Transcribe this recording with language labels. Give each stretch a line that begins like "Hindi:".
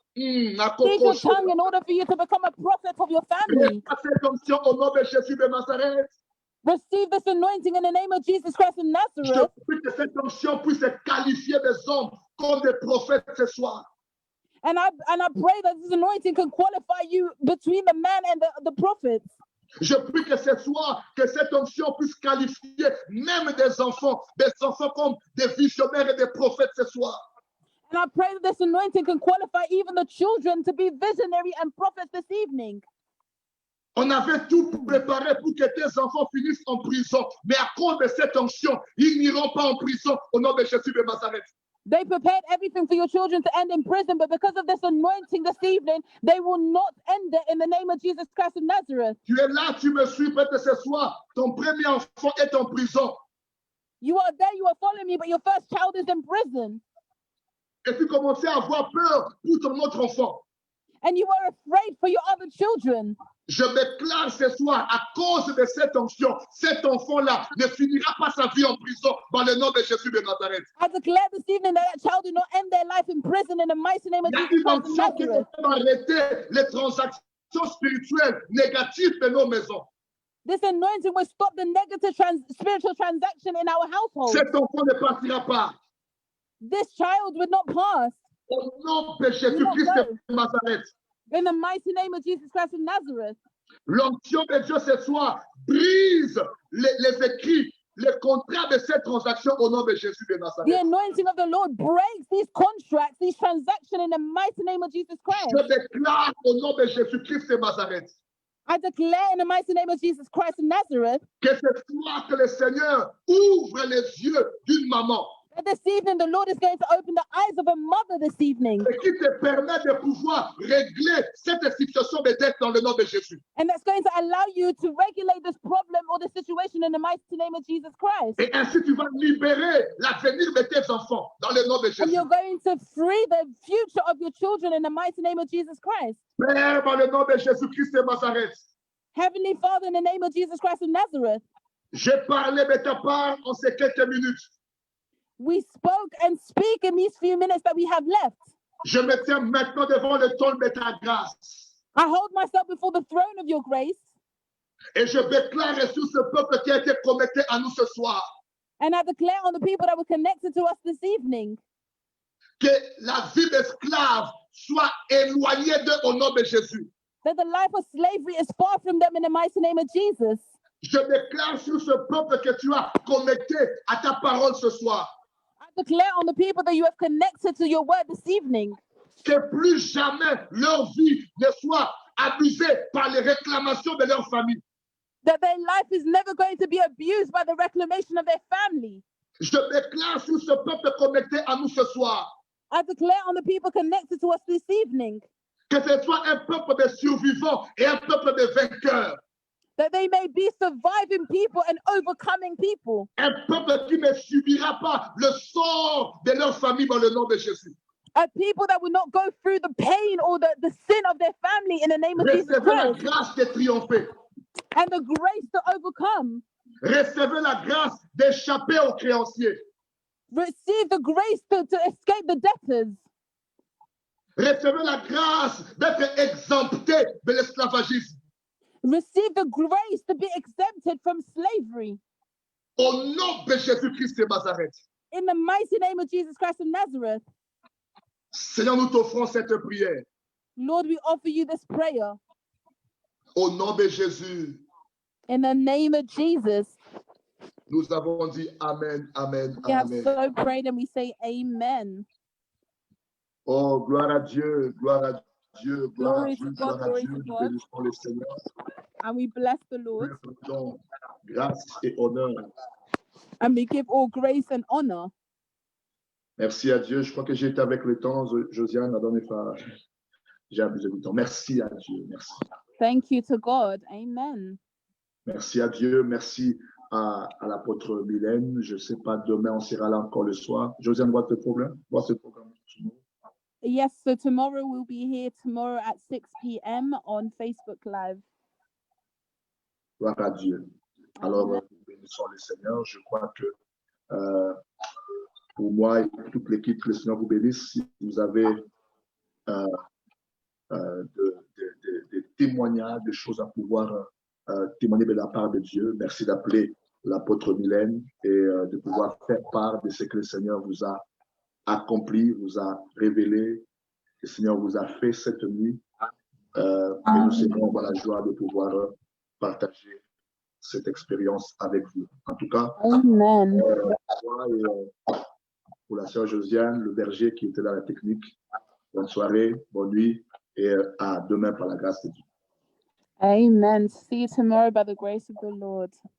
English: Seize your tongue in order for you to become a prophet of your family.
French: Reçois cette onction au nom de Jésus de Nazareth.
English: Receive this anointing in the name of Jesus Christ of
French: Je
English: Nazareth.
French: prie que cette onction puisse qualifier des hommes comme des prophètes ce soir.
English: And I pray that this anointing can qualify you between the man and the prophets.
French: Je prie que ce soir, que cette onction puisse qualifier même des enfants comme des visionnaires et des prophètes ce soir.
English: And I pray that this anointing can qualify even the children to be visionary and prophets this evening.
French: On avait tout préparé pour que tes enfants finissent en prison, mais à cause de cette onction, ils n'iront pas en prison au nom de Jésus de Nazareth.
English: They prepared everything for your children to end in prison, but because of this anointing this evening, they will not end it in the name of Jesus Christ of Nazareth.
French: Tu es là, tu me suis, peut-être ce soir, ton premier enfant est en prison.
English: You are there, you are following me, but your first child is in prison.
French: Et tu commençais à avoir peur pour ton autre enfant.
English: And you are afraid for your other children.
French: Je déclare ce soir, à cause de cette onction, cet enfant-là ne finira pas sa vie en prison dans le nom de Jésus de Nazareth.
English: I declare this evening that child will not end their life in prison in the mighty name of
French: Il y a onction qui
English: Nazareth.
French: va arrêter les transactions spirituelles négatives de nos maisons.
English: This anointing will stop the negative spiritual transaction in our household.
French: Cet enfant ne partira pas.
English: This child would not pass.
French: Au nom de Jésus-Christ de Nazareth.
English: In the mighty name of Jesus Christ of Nazareth.
French: L'onction de Dieu ce soir brise les écrits, les contrats de cette transaction au nom de Jésus de
English: The
French: Nazareth.
English: anointing of the Lord breaks these contracts, these transactions in the mighty name of Jesus Christ.
French: Je déclare au nom de Jésus-Christ de Nazareth
English: I declare in the mighty name of Jesus Christ of Nazareth
French: que ce soir que le Seigneur ouvre les yeux d'une maman
English: that this evening the Lord is going to open the eyes of a mother this evening,
French: et qui te permet de pouvoir régler cette situation de dette dans le nom de Jésus.
English: and that's going to allow you to regulate this problem or the situation in the mighty name of Jesus Christ.
French: Et ainsi tu vas libérer l'avenir de tes enfants dans le nom de
English: And
French: Jésus.
English: you're going to free the future of your children in the mighty name of Jesus Christ.
French: Père, dans le nom de Jésus-Christ de Nazareth,
English: Heavenly Father, in the name of Jesus Christ of Nazareth,
French: j'ai parlé de ta part en ces quelques minutes.
English: we spoke and speak in these few minutes that we have left.
French: Je me tiens maintenant devant le trône de ta grâce.
English: I hold myself before the throne of your grace,
French: Et je déclare sur ce peuple qui a été connecté à nous ce soir
English: and I declare on the people that were connected to us this evening
French: que la vie d'esclave soit éloignée d'eux au nom de Jésus.
English: that the life of slavery is far from them in the mighty name of Jesus.
French: Je déclare sur ce peuple que tu as connecté à ta parole ce soir
English: I declare on the people that you have connected to your word this evening
French: que plus jamais leur vie ne soit abusée par les réclamations de leur famille.
English: that their life is never going to be abused by the reclamation of their family.
French: Je déclare sur ce peuple connecté à nous ce soir
English: I declare on the people connected to us this evening
French: que ce soit un peuple de survivants et un peuple de vainqueurs.
English: that they may be surviving people and overcoming people.
French: Un peuple qui ne subira pas le sort de leur famille dans le nom de Jésus.
English: A people that will not go through the pain or the sin of their family in the name of Jesus
French: Recevez la
English: Christ,
French: grâce de triompher.
English: and the grace to overcome.
French: Recevez la grâce d'échapper aux créanciers.
English: Receive the grace to escape the debtors.
French: Recevez la grâce d'être exempté de l'esclavagisme.
English: Receive the grace to be exempted from slavery.
French: Au nom de Jésus-Christ de Nazareth.
English: In the mighty name of Jesus Christ of Nazareth,
French: Seigneur, nous t'offrons cette prière.
English: Lord, we offer you this prayer.
French: Au nom de Jésus,
English: In the name of Jesus,
French: nous avons dit Amen, Amen,
English: we have
French: Amen.
English: so prayed and we say amen.
French: Oh, gloire à Dieu, gloire à Dieu, gloire à Dieu,
English: to God,
French: gloire à
English: glory
French: Dieu.
English: to
French: Nous
English: God.
French: bénissons le Seigneur.
English: And we bless the Lord
French: Nous rendons grâce et honneur.
English: and we give all grace and honor.
French: Merci à Dieu. Je crois que j'ai été avec le temps, Josiane, la dernière fois. j'ai abusé du temps. Merci à Dieu. Merci.
English: Thank you to God. Amen.
French: Merci à Dieu. Merci à l'apôtre Mylène. Je ne sais pas, demain, on sera là encore le soir.
English: Josiane, what's the problem? What's the program? Yes, so tomorrow we'll be here tomorrow at 6 p.m. on Facebook Live.
French: Gloire à Dieu. Alors, nous bénissons le Seigneur. Je crois que pour moi et pour toute l'équipe, que le Seigneur vous bénisse. Si vous avez des témoignages, des choses à pouvoir témoigner de la part de Dieu, merci d'appeler l'apôtre Mylène et de pouvoir faire part de ce que le Seigneur vous a accompli, vous a révélé, le Seigneur vous a fait cette nuit. Et nous serons dans la joie de pouvoir partager cette expérience avec vous. En tout cas, Amen. Pour la sœur Josiane, le berger qui était dans la technique, bonne soirée, bonne nuit et à demain par la grâce de Dieu.
English: Amen. See you tomorrow by the grace of the Lord.